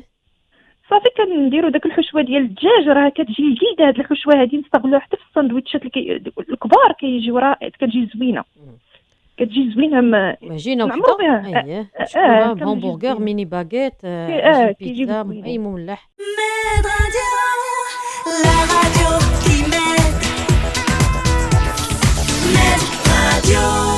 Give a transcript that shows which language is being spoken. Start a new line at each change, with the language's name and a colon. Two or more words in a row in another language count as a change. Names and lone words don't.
Arabic: صافي كنديروا داك الحشوه ديال الدجاج، راه كتجي لذيذه هاد الحشوه هادي، نستغلوها حتى في الساندويتشات الكبار كيجيو راه كتجي زوينه، كتجي زوينه عجينة نعمرو وحدة. بها. أيه. شكونها كنجي بهمبرغر زوينة. ميني باغيت عجين كيجيو بيتزا زوينين. أي مملح.
French: Med radio, la radio qui m'aide. Med radio.